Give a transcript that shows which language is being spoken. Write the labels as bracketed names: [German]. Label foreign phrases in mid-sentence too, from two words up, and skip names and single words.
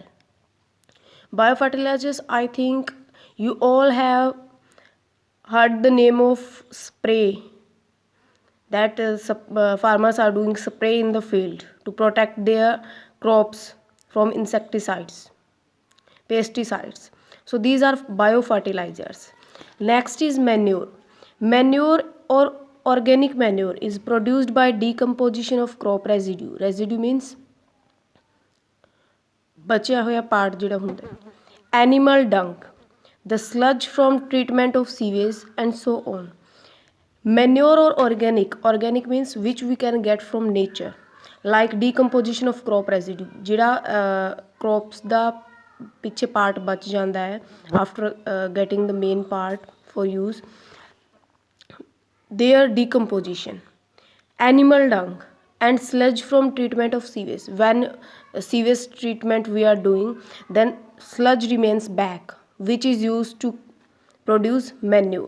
[English] Biofertilizers, I think you all have heard the name of spray, that farmers are doing spray in the field to protect their crops from insecticides, pesticides. So these are biofertilizers. Next is manure. Manure or organic manure is produced by decomposition of crop residue. Residue means [Hindi] बचा हुआ पार्ट [Punjabi] ਜਿਹੜਾ ਹੁੰਦਾ, [English] animal dung, the sludge from treatment of sewage, and so on. Manure or organic means which we can get from nature, like decomposition of crop residue, [Punjabi] ਜਿਹੜਾ crops ਦਾ ਪਿੱਛੇ part ਬਚ ਜਾਂਦਾ ਹੈ [English] after getting the main part for use, their decomposition. Animal dung and sludge from treatment of sewage. When sewage treatment we are doing, then sludge remains back, which is used to produce manure.